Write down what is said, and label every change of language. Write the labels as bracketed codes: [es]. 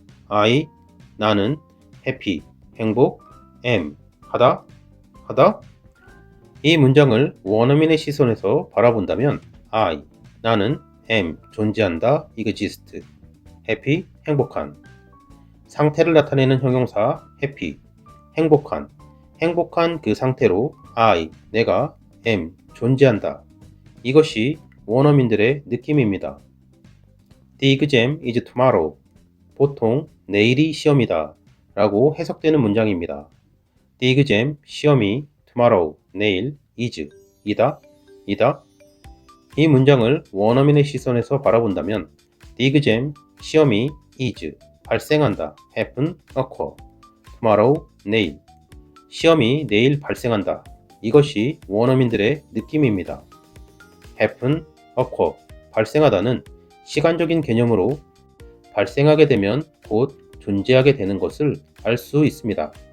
[ko] I, 나는, happy, 행복, am, 하다, 이 문장을 원어민의 시선에서 바라본다면 I, 나는, am, 존재한다, exist, happy, 행복한, 상태를 나타내는 형용사 happy, 행복한 그 상태로 I, 내가, am, 존재한다. 이것이 원어민들의 느낌입니다. [en] The exam is tomorrow. [ko] 보통 내일이 시험이다 라고 해석되는 문장입니다. [en] The exam, 시험이 tomorrow, 내일, is, 이다. [ko] 이 문장을 원어민의 시선에서 바라본다면 The exam, 시험이 is, 발생한다, happen, occur, tomorrow, 내일, 시험이 내일 발생한다. 이것이 원어민들의 느낌입니다. happen, occur, 발생하다는 시간적인 개념으로 발생하게 되면 곧 존재하게 되는 것을 알 수 있습니다.